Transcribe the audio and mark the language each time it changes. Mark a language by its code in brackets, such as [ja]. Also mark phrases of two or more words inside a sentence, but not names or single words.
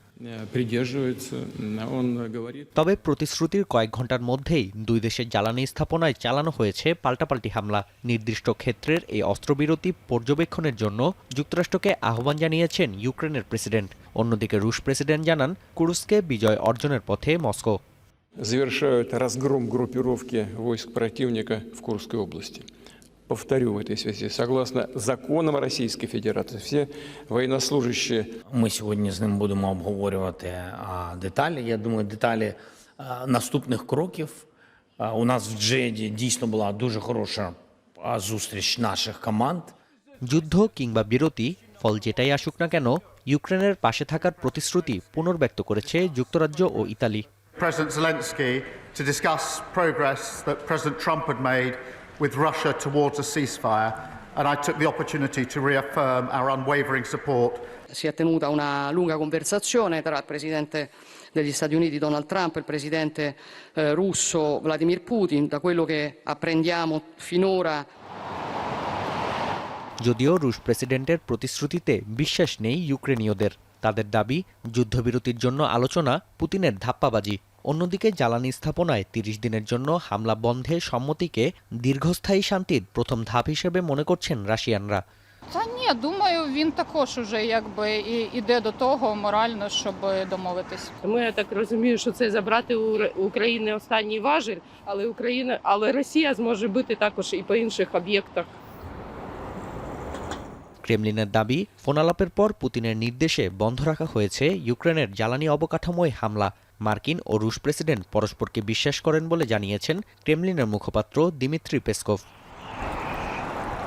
[bn] তবে প্রতিশ্রুতির কয়েক ঘন্টার মধ্যেই 2 দেশের জ্বালানি স্থাপনায় চালানো হয়েছে পাল্টাপাল্টি হামলা। নির্দিষ্ট ক্ষেত্রের এই অস্ত্রবিরতি পর্যবেক্ষণের জন্য যুক্তরাষ্ট্রকে আহ্বান জানিয়েছেন ইউক্রেনের প্রেসিডেন্ট। অন্যদিকে রুশ প্রেসিডেন্ট জানান কুরস্কে বিজয় অর্জনের পথে মস্কো। [ru] Завершают разгром группировки войск противника в Курской области. Повторю в этой связи, согласно законам [uk] Російської Федерації, всі воєннослужащі... Ми сьогодні з ним будемо обговорювати деталі. Я думаю, деталі наступних кроків. У нас в Джеді дійсно була дуже хороша зустріч наших команд. [bn] যুদ্ধ কিংবা বিরতি, ফল যেটাই আসুক না কেন, ইউক্রেনের পাশে থাকার প্রতিশ্রুতি পুনর্ব্যক্ত করেছে যুক্তরাজ্য ও ইতালি। [en] President Zelensky to discuss progress that President Trump had made with Russia towards a ceasefire, and I took the opportunity to reaffirm our unwavering support. [it] Si è tenuta una lunga conversazione tra il presidente degli Stati Uniti Donald Trump e il presidente russo Vladimir Putin. Da quello che apprendiamo finora, [bn] যদিও রুশ প্রেসিডেন্টের প্রতিশ্রুতিতে বিশ্বাস নেই ইউক্রেনীয়দের। তাদের দাবি, যুদ্ধবিরতির জন্য আলোচনা পুতিনের ধাপ্পাবাজি। অন্যদিকে জ্বালানি স্থাপনায় 30 দিনের জন্য হামলা বন্ধে সম্মতিকে দীর্ঘস্থায়ী শান্তির প্রথম ধাপ হিসেবে মনে করছেন রাশিয়ানরা। [uk] Та ні, думаю, він також уже якби іде до того морально, щоб домовитись. Я так розумію, що це забрати у України останній важіль, але Росія зможе бити також і по інших об'єктах. [bn] ক্রেমলিনের দাবি, ফোনালাপের পর পুতিনের নির্দেশে বন্ধ রাখা হয়েছে ইউক্রেনের জ্বালানি অবকাঠামোয় হামলা। মার্কিন ও রুশ প্রেসিডেন্ট পরস্পরকে বিশ্বাস করেন বলে জানিয়েছেন ক্রেমলিনের মুখপাত্র দিমিত্রি পেসকভ।